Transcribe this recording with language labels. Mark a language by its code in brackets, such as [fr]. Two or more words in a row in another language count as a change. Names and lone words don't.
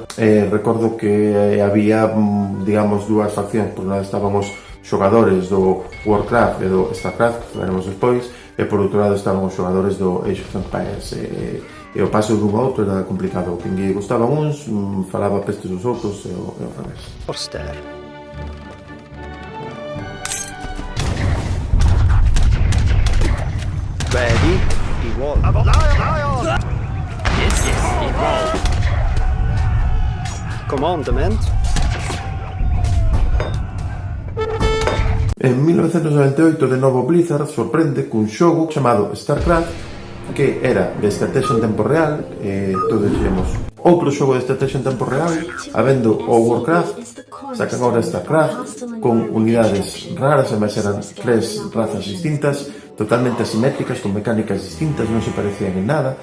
[gl] Recordo que había, digamos, dúas faccións. Por un lado estaban os xogadores do Warcraft e do Starcraft, que falaremos despois, e por outro lado estaban os xogadores do Age of Empires. E o paso dun a outro era complicado. O que lle gustaban uns falaba pestes dos outros e o revés. [en] Ready? Evolve. Yes, evolve. Commandment. [gl] En 1998, de novo, Blizzard sorprende cun xogo chamado StarCraft, que era de estrategia en tempo real. Todos dixemos outro xogo de estrategia en tempo real, habendo o Warcraft, sacan agora StarCraft con unidades raras, además eran 3 razas distintas, totalmente asimétricas, con mecánicas distintas, non se parecían en nada.